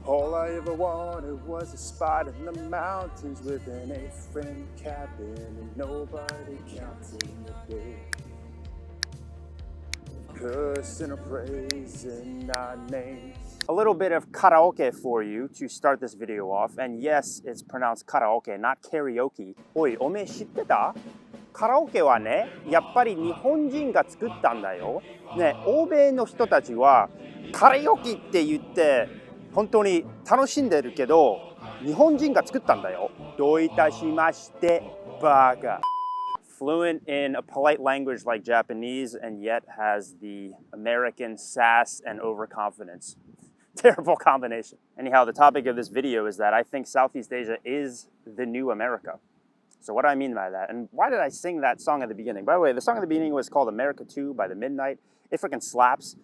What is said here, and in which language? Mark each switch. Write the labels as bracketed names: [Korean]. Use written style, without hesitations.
[English] All I ever wanted was a spot in the mountains with an 8-friend cabin and nobody counting the day. Cursing or praising our names. A little bit of karaoke for you to start this video off. And yes, it's pronounced karaoke, not karaoke. [Japanese] おい、おめえ知ってた？カラオケはね、やっぱり日本人が作ったんだよ。ね、欧米の人たちはカラオケって言って本当に楽しんでるけど、日本人が作ったんだよ。どういたしまして、バカ。 [English] Fluent in a polite language like Japanese and yet has the American sass and overconfidence. Terrible combination. Anyhow, the topic of this video is that I think Southeast Asia is the new America. So what do I mean by that? And why did I sing that song at the beginning? By the way, the song at the beginning was called America 2 by The Midnight. It freaking slaps.